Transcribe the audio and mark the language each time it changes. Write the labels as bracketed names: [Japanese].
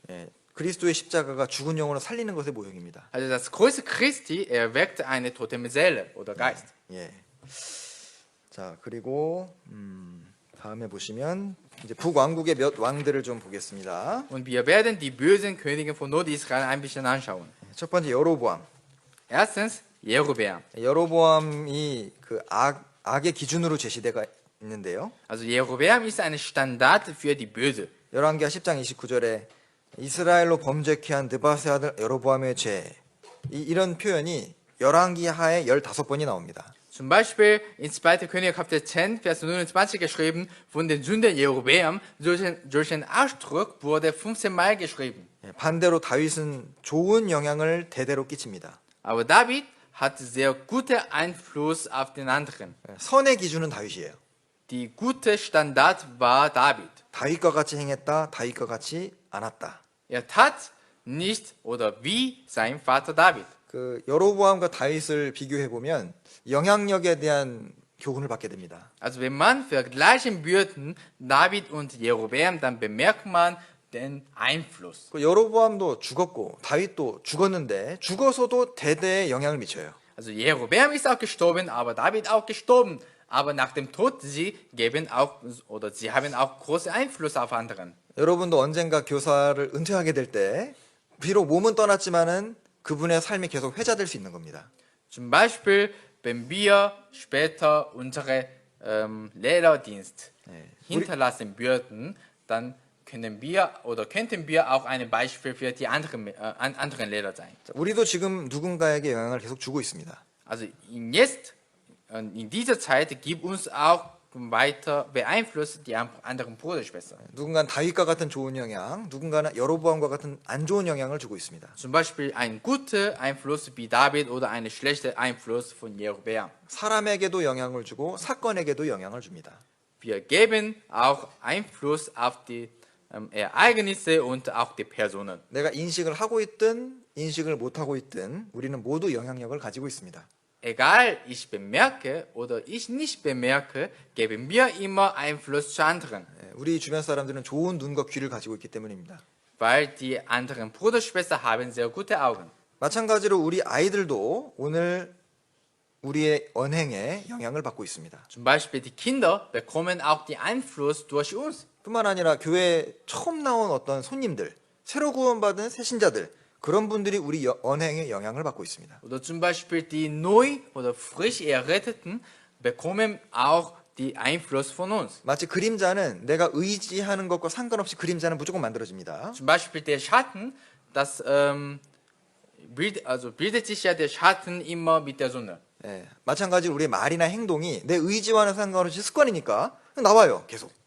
[Korean] 예, 그리스도의 십자가가 죽은 영혼을 살리는 것의 모형입니다. [German] Also das Kreuz Christi erweckte eine tote Seele oder Geist. [Korean] 예. 자, 그리고 다음에 보시면 이제 북왕국의 몇 왕들을 좀 보겠습니다. [German] Und wir werden die bösen Könige von Nordisrael ein bisschen anschauen. [Korean] 첫 번째 여로보암. [German] Erstens Jerobeam. [Korean] 여로보암이 그 악의 기준으로 제시되가 있는데요. [German] Also Jerobeam ist ein Standard für die Böse. [Korean] 열왕기하 10장 29절에 이스라엘로 범죄케 한 느바세 아들 여로보암의 죄. 이런 표현이 열왕기하에 15번이 나옵니다. [German] Zum Beispiel in 2. Könige Kapitel 10, Vers 29 geschrieben, von den Sünden Jerobeam, solchen Ausdruck wurde 15 Mal geschrieben. [Korean] 반대로 다윗은 좋은 영향을 대대로 끼칩니다. [German] Aber David hatte sehr guten Einfluss auf den anderen. [Korean] 선의 기준은 다윗이에요. [German] Die gute Standard war David. [Korean] 다윗과 같이 행했다, 다윗과 같이 않았다. [German] Er tat nicht oder wie sein Vater David. [Korean] 그 여로보암과 다윗을 비교해 보면 영향력에 대한 교훈을 받게 됩니다. [German] Also wenn man vergleichen würde David und Jerobeam, dann bemerkt man den Einfluss. [Korean] 그 여로보암도 죽었고 다윗도 죽었는데 죽어서도 대대에 영향을 미쳐요. [German] Also Jerobeam ist auch gestorben, aber David auch gestorben. Aber nach dem Tod sie haben auch großen Einfluss auf anderen. [Korean] 여러분도 언젠가 교사를 은퇴하게 될 때 비록 몸은 떠났지만은 그분의 삶이 계속 회자될 수 있는 겁니다. [German] Zum Beispiel, wenn wir später unsere Lehrerdienst hinterlassen würden, dann könnten wir auch ein Beispiel für die anderen Lehrer sein. [Korean] 우리도 지금 누군가에게 영향을 계속 주고 있습니다. [German] Also in dieser Zeit gibt uns auch weiter beeinflusst die anderen Bruderschwestern. [Korean] 누군가는 다윗과 같은 좋은 영향, 누군가는 여로보암과 같은 안 좋은 영향을 주고 있습니다. [German] Zum Beispiel ein guter Einfluss wie David oder ein schlechter Einfluss von Jerobeam. [Korean] 사람에게도 영향을 주고 사건에게도 영향을 줍니다. [German] Wir geben auch Einfluss auf die Ereignisse und auch die Personen. [Korean] 내가 인식을 하고 있든 인식을 못 하고 있든 우리는 모두 영향력을 가지고 있습니다. [German] Egal, ich bemerke oder ich nicht bemerke, geben wir immer Einfluss zu anderen, [Korean] 우리 주변 사람들은 좋은 눈과 귀를 가지고 있기 때문입니다. [German] weil die anderen Bruderschwestern haben sehr gute Augen. [Korean] 마찬가지로 우리 아이들도 오늘 우리의 언행에 영향을 받고 있습니다. [German] Zum Beispiel die Kinder bekommen auch die Einfluss durch uns. [Korean] 뿐만 아니라 교회에 처음 나온 어떤 손님들, 새로 구원받은 새신자들, 그런 분들이 우리 언행에 영향을 받고 있습니다. [German] Oder zum Beispiel die neu oder frisch Erretteten bekommen auch die Einfluss von uns. [Korean] 마치 그림자는 내가 의지하는 것과 상관없이 그림자는 무조건 만들어집니다. [German] Zum Beispiel der Schatten, das bildet sich ja der Schatten immer mit der Sonne. [Korean] 예, 마찬가지로 우리의 말이나 행동이 내 의지와는 상관없이 습관이니까 나와요, 계속.